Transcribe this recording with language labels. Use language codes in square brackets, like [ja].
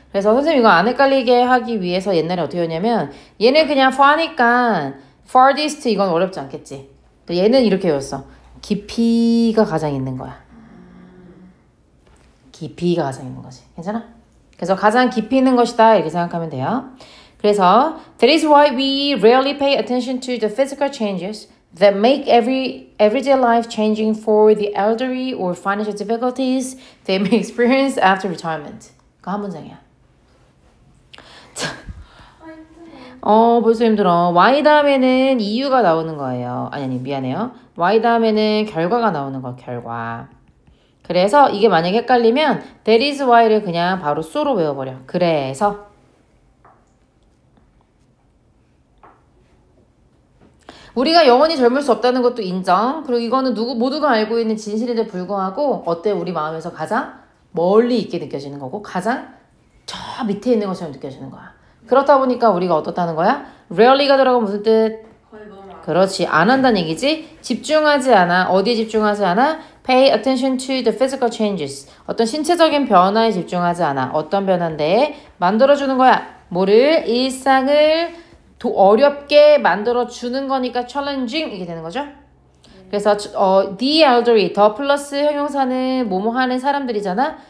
[ko] 그래서 선생님 이거 안 헷갈리게 하기 위해서 옛날에 어떻게 했냐면 얘는 그냥 far니까 farthest 이건 어렵지 않겠지. 얘는 이렇게 외웠어. 깊이가 가장 있는 거야. 깊이가 가장 있는 거지. 괜찮아? 그래서 가장 깊이 있는 것이다 이렇게 생각하면 돼요. 그래서 [en] that is why we rarely pay attention to the physical changes that make everyday life changing for the elderly or financial difficulties they may experience after retirement. [ko] 그거 한 문장이야. 벌써 힘들어. Y 다음에는 이유가 나오는 거예요. 아니, 미안해요. Y 다음에는 결과가 나오는 거, 결과. 그래서 이게 만약에 헷갈리면 [en] that is why [ko] 를 그냥 바로 so로 외워버려. 그래서. 우리가 영원히 젊을 수 없다는 것도 인정. 그리고 이거는 모두가 알고 있는 진실인데 불구하고 어때? 우리 마음에서 가장 멀리 있게 느껴지는 거고 가장 저 밑에 있는 것처럼 느껴지는 거야. 그렇다 보니까 우리가 어떻다는 거야? rarely가 들어가면 무슨 뜻? 그렇지. 안 한다는 얘기지. 집중하지 않아. 어디에 집중하지 않아? [en] Pay attention to the physical changes. [ko] 어떤 신체적인 변화에 집중하지 않아. 어떤 변화인데? 만들어주는 거야. 뭐를? 일상을 어렵게 만들어주는 거니까 challenging 이게 되는 거죠. 그래서 the elderly, 더 플러스 형용사는 뭐뭐 하는 사람들이잖아.